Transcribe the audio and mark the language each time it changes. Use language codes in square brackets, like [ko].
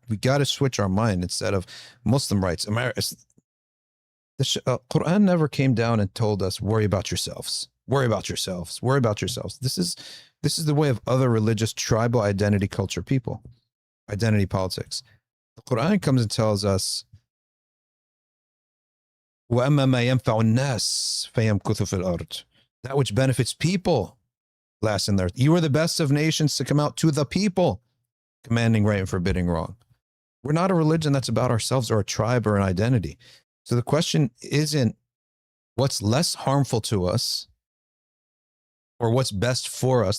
[en] We got to switch our mind. Instead of Muslim rights, the Quran never came down and told us, worry about yourselves, worry about yourselves, worry about yourselves. This is the way of other religious, tribal identity culture people, identity politics. The Quran comes and tells us, [ar] وَأَمَّا مَا يَنْفَعُ النَّاسِ فَيَمْكُثُ فِي الْأَرْضِ. [en] That which benefits people lasts in the earth. You are the best of nations to come out to the people, commanding right and forbidding wrong. We're not a religion that's about ourselves or a tribe or an identity. So the question isn't what's less harmful to us or what's best for us.